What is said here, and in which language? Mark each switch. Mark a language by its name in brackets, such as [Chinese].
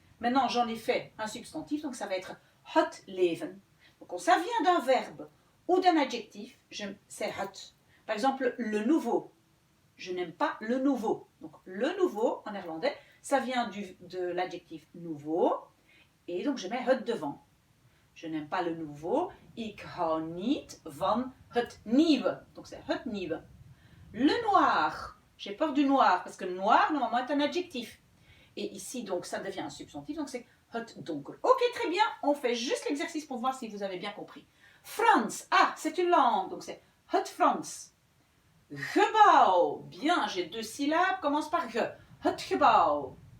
[French] Maintenant, j'en ai fait un substantif, donc ça va être het leven. Donc quand ça vient d'un verbe ou d'un adjectif, c'est het. Par exemple, le nouveau. Je n'aime pas le nouveau. Donc le nouveau, en néerlandais, ça vient de l'adjectif nouveau. Et donc je mets het devant. Je n'aime pas le nouveau. [Dutch] Ik hou niet van het nieuwe. [French] Donc c'est het nieuwe. Le noir. J'ai peur du noir parce que noir normalement est un adjectif. Et ici donc ça devient un substantif. Donc c'est het donker. Ok, très bien. On fait juste l'exercice pour voir si vous avez bien compris. Frans. Ah, c'est une langue. Donc c'est het Frans. Gebouw. Bien, j'ai deux syllabes. Commence par ge. Het gebouw.